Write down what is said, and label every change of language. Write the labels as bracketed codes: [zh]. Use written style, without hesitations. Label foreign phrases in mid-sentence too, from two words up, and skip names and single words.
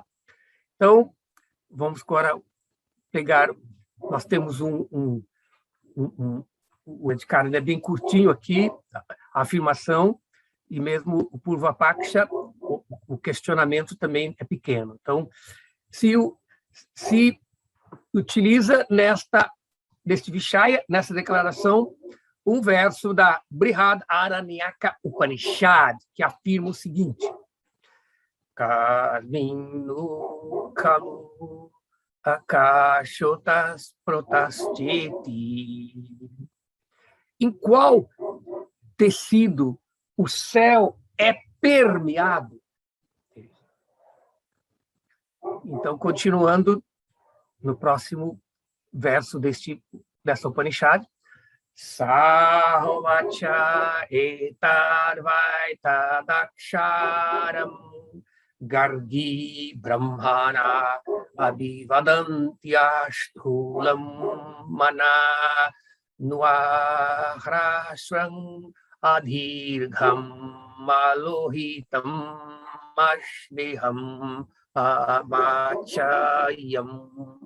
[pt] Então vamos agora pegar, nós temos o Adhikara é bem curtinho aqui, a afirmação, e mesmo o Purva-paksha, o questionamento também é pequeno. Então, se utiliza neste Vishaya, nessa declaração, um verso da Brihad Aranyaka Upanishad, que afirma o seguinte: [sa] Karminu kalu akashotas protasteti. [pt] Em qual tecido o céu é permeado? Então, continuando no próximo verso dessa Upanishad, [sa] Sahovacha etarvaita daksharam gargi brahmana abhivadantyashtulam mana nuahrashram adhirgham malohitam mashneham amachayam.